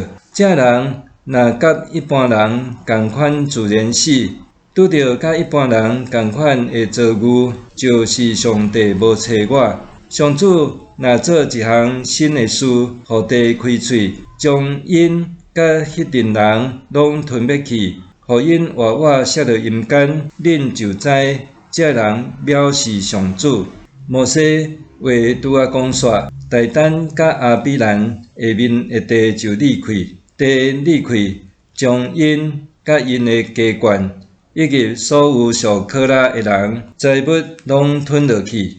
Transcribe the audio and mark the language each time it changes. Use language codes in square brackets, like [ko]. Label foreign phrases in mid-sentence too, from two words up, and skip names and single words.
[nan] 这人若甲一般人同款自然死，拄着甲一般人同款的遭遇，就是上帝无找我。上主若做一项新的事，互地开喙，将因甲迄阵人拢吞灭去，互因活活摔到阴间，恁就知这人藐视上主。摩西话拄啊讲煞，大丹甲阿比兰下面的地就裂开，地裂开，将因甲因的家眷以及所有属可拉的人财物拢吞落去。